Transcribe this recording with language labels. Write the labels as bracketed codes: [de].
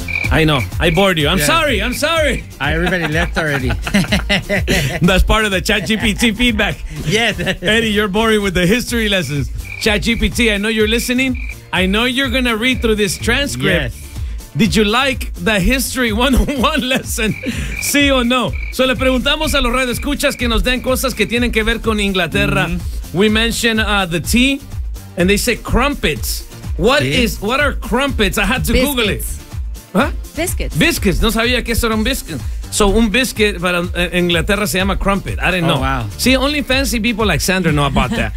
[en] I know. I bored you. I'm sorry. Everybody left already. That's part of the ChatGPT feedback. Yes. Eddie, you're boring with the history lessons. ChatGPT, I know you're listening. I know you're going to read through this transcript. Yes. Did you like the history 101 lesson? [es] Sí o no. So le preguntamos a los radioescuchas que nos den cosas que tienen que ver con Inglaterra. Mm-hmm. [en] We mentioned the tea, and they say crumpets. What are crumpets? I had to biscuits. Google it. Biscuits. [es] Biscuits. No sabía que eso era un biscuit. So, un biscuit para Inglaterra se llama crumpet. [en] I didn't know. Oh, wow. See, only fancy people like Sandra know about that.